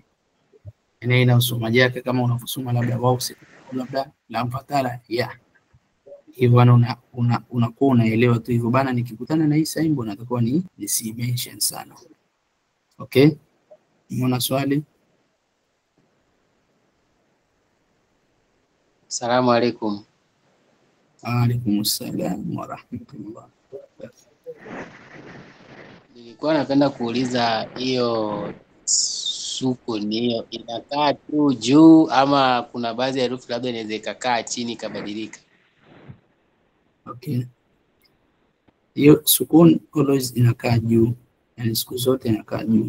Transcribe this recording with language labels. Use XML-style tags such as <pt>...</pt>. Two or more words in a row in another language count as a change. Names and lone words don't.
<sw>Yani haina usomaji wake kama unavyosoma labda wao labda la mfatala hivyo, unakuwa unaelewa tu hivyo bana. Nikikutana na hii saimbo natakuwa si mention sana. Okay, umeona swali?</sw> <ar>السلام عليكم. عليكم السلام ورحمة الله.</ar> <sw>Nilikuwa napenda kuuliza hiyo sukun hiyo inakaa tu juu ama kuna baadhi ya herufi labda inaweza ikakaa chini ikabadilika? Okay, hiyo sukun always inakaa juu, yani siku zote inakaa juu.</sw>